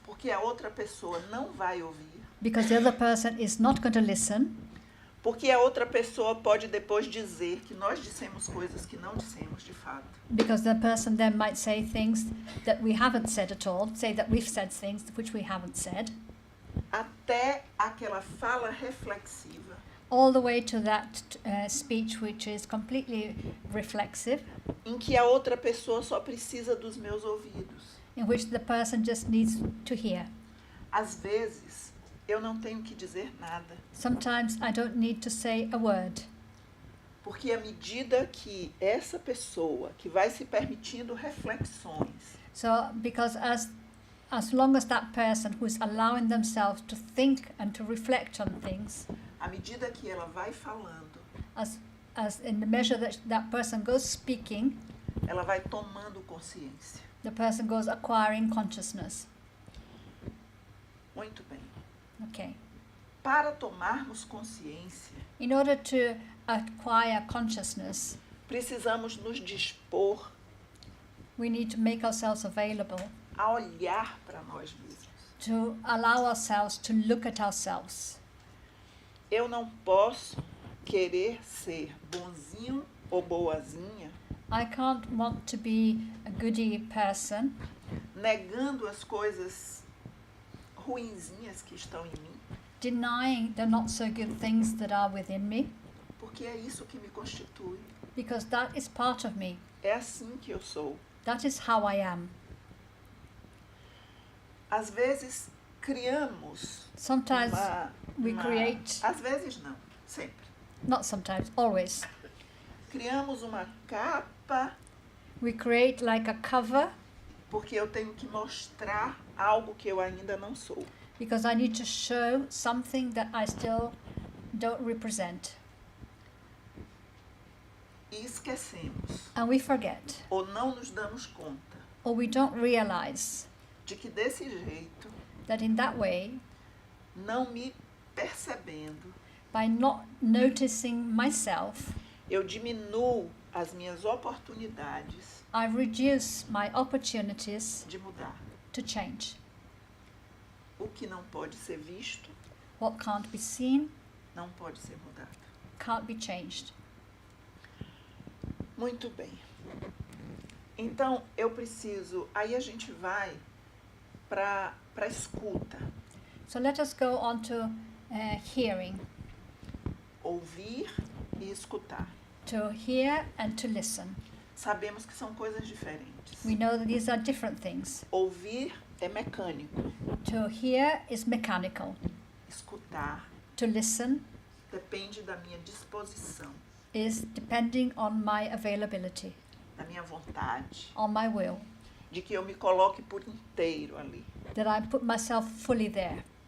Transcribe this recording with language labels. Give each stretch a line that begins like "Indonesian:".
Portuguese: Porque a outra pessoa não vai ouvir.
English: the other person is not going to listen,
Portuguese: Porque a outra pessoa pode depois dizer que nós dissemos coisas que não dissemos de fato.
English: because the person then might say things that we haven't said at all, say that we've said things which we haven't said,
Portuguese: Até aquela fala reflexiva,
English: all the way to that speech which is completely reflexive,
Portuguese: em que a outra pessoa só precisa dos meus ouvidos.
English: in which the person just needs to hear.
Portuguese: Às vezes, eu não tenho que dizer nada,
English: Sometimes I don't need to say a word,
Portuguese: porque à medida que essa pessoa que vai se permitindo reflexões,
English: so because as long as that person who is allowing themselves to think and to reflect on things,
Portuguese: à medida que ela vai falando,
English: as in the measure that that person goes speaking,
Portuguese: ela vai tomando consciência.
English: the person goes acquiring consciousness.
Portuguese: Muito bem.
English: Okay.
Portuguese: Para tomarmos consciência,
English: In order to acquire consciousness,
Portuguese: precisamos nos dispor
English: we need to make ourselves available
Portuguese: a olhar para nós mesmos.
English: to allow ourselves to look at ourselves.
Portuguese: Eu não posso querer ser bonzinho ou boazinha,
English: I can't want to be a goody person,
Portuguese: negando as coisas ruinzinhas que estão em mim,
English: denying the not so good things that are within me,
Portuguese: porque é isso que me constitui.
English: because that is part of me.
Portuguese: É assim que eu sou.
English: That is how I am.
Portuguese: Às vezes criamos
English: Sometimes we
Portuguese: uma-
English: create,
Portuguese: às vezes não, sempre.
English: not sometimes, always,
Portuguese: Criamos uma capa
English: we create like a cover
Portuguese: porque eu tenho que mostrar algo que eu ainda não sou.
English: because I need to show something that I still don't represent.
Portuguese: E esquecemos,
English: And we forget,
Portuguese: ou não nos damos conta,
English: or we don't realize
Portuguese: de que desse jeito,
English: that in that way,
Portuguese: não me percebendo,
English: by not noticing myself,
Portuguese: eu diminuo as minhas oportunidades
English: I reduce my opportunities
Portuguese: de mudar.
English: to change.
Portuguese: O que não pode ser visto,
English: What can't be seen
Portuguese: não pode ser mudado.
English: can't be changed.
Portuguese: Muito bem. Então, eu preciso... Aí a gente vai para a escuta.
English: So let us go on to hearing,
Portuguese: Ouvir e escutar.
English: to hear and to listen.
Portuguese: sabemos que são coisas diferentes.
English: We know that these are different things.
Portuguese: Ouvir é mecânico.
English: To hear is mechanical.
Portuguese: Escutar
English: To listen
Portuguese: depende da minha disposição,
English: is depending on my availability,
Portuguese: da minha vontade,
English: on my will,
Portuguese: de que eu me coloque por inteiro ali.
English: that I put myself fully there.